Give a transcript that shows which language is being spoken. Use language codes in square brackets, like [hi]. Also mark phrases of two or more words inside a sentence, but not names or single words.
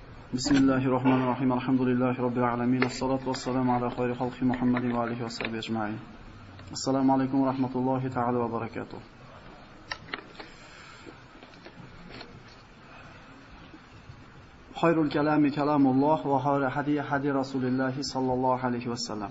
[ar] بسم الله الرحمن الرحيم. الحمد لله رب العالمين. الصلاة والسلام على خير خلق محمد وآله وصحبه أجمعين. السلام عليكم ورحمة الله تعالى وبركاته. خير الكلام كلام الله وخير هدي رسول الله صلى الله عليه وسلم.